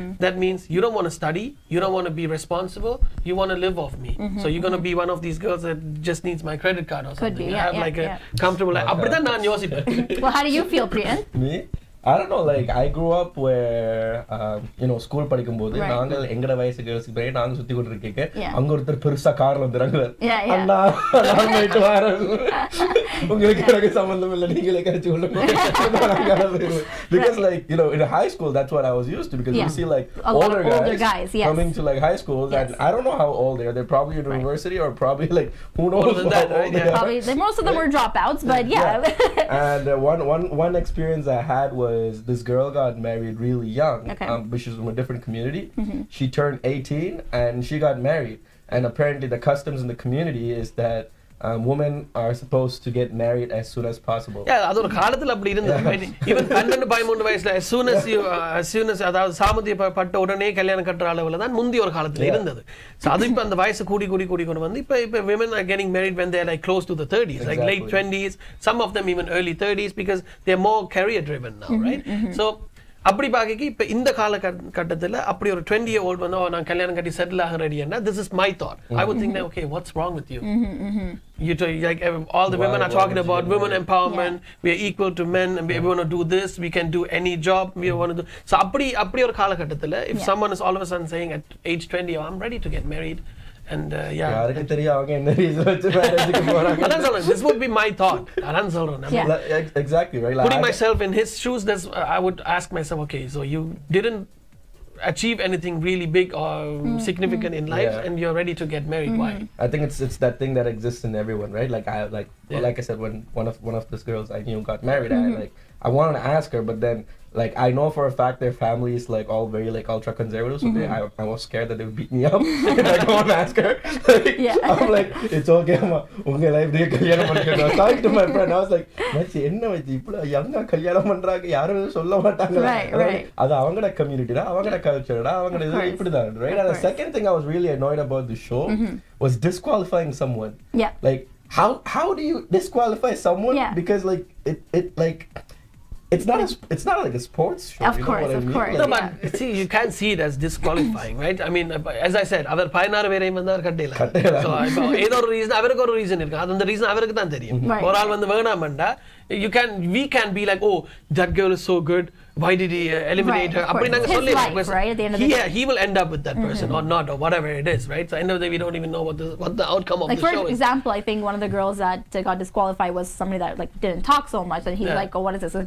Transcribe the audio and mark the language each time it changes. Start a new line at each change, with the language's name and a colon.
English: That means you don't want to study, you don't want to be responsible, you want to live off me. So you're going to be one of these girls that just needs my credit card or something. Could be, have like a comfortable life.
Tamil: அப்படிதான் நான் யோசிப்பேன்.
English: Well, how do you feel, Priyan? Me? I don't know, like, I grew up where, you know, school
Tamil: படிக்கும்போது நாங்கள் எங்கட வயசு கேர்ள்ஸ்க்கு போய் நாங்க சுத்தி கொண்டு இருக்கேங்க. அங்க ஒருத்தர் பெருசா கார்ல வந்துறாங்க. அண்ணா நான் போயிட்டு வரேன். உங்களுக்கு எனக்கு சம்பந்தம் இல்ல, நீங்களே கரெக்ட் சொல்லுங்க.
English: Because like, you know, in high school that's what I was used to, because you see like older guys coming to like high school that I don't know how old they are. They're probably in university or probably like who knows how old they are. Probably most of them were dropouts, but And one experience I had was this girl got married really young, but she was from a different community. She turned 18 and she got married, and apparently the customs in the community is that women are supposed to get married as soon as possible.
Tamil: அது ஒரு காலத்துல அப்படி இருந்தது. Even 12-13 வயசுல
English: as soon as
Tamil: அதாவது சாமதி பட்ட உடனே கல்யாணம் கட்டுற அளவுல தான் முந்தி ஒரு காலத்துல இருந்தது.
English: So
Tamil: அது இப்ப அந்த வயசு கூடி கொண்டு வந்து இப்ப
English: women are getting married when they're like close to the 30s, like late 20s, some of them even early 30s, because they're more career driven now, right?
Tamil: So அப்படி பாக்கி இப்ப இந்த கால கட்டத்துல அப்படி ஒரு 20-year-old வந்து நான் கல்யாணம் கட்டி செட்டில் ஆக ரெடியா,
English: this is my thought. I would think that, okay, what's wrong with you? You like all the women are talking about women empowerment, we are equal to men, and we want to do this, we can do any job we want to do. So
Tamil: அப்படி ஒரு கால கட்டத்துல
English: if someone is all of a sudden saying at age 20, oh, I'm ready to get married, and
Tamil: யாருக்கு தெரியும் அவங்க என்ன reason வச்சு மேரேஜ்க்கு போறாங்க. அதான் சொல்றேன்,
English: this would be my thought.
Tamil: அதான் சொல்றேன்.
English: Exactly, right? Putting myself in his shoes, I would ask myself, okay, so you didn't achieve anything really big or significant in life, and you're ready to get married. Why? I think it's that thing that exists in everyone, right? Like like I said, when one of these girls I knew got married, I wanted to ask her, but then like I know for a fact their family is like all very like ultra conservative, so I was scared that they would beat me up if I go and ask her. I'm like, it's okay, ma,
Tamil: unga life dey kalyanam pannikadum.
English: I was talking to my friend, I was like,
Tamil: machi enna machi ipla young-a kalyanam பண்றாங்க, யாரும் சொல்ல மாட்டாங்க. அது அவங்களோட community டா, அவங்களோட culture டா, அவங்களோட இது இப்படி தான், right?
English: And the second thing I was really annoyed about the show was disqualifying someone. Like how do you disqualify someone because like it like it's not like a sports show. Of course. Like, no, but see, you can't see it as disqualifying, right? I mean, as I said,
Tamil: அவர் 16 பேரை வந்தார் கட்டேல. So ஏதோ ஒரு reason, அவருக்கு ஒரு reason இருக்கு. அந்த reason அவருக்கு தான் தெரியும். ஒரு ஆள் வந்து வேணாமண்டா,
English: we can be like, oh, that girl is so good, why did he eliminate her? His life, right? At the end of the day. He will end up with that person or not, or whatever it is, right? So at the end of the day, we don't even know what the outcome of the show is. For example, I think one of the girls that got disqualified was somebody that like didn't talk so much, and he's like, oh, what is this?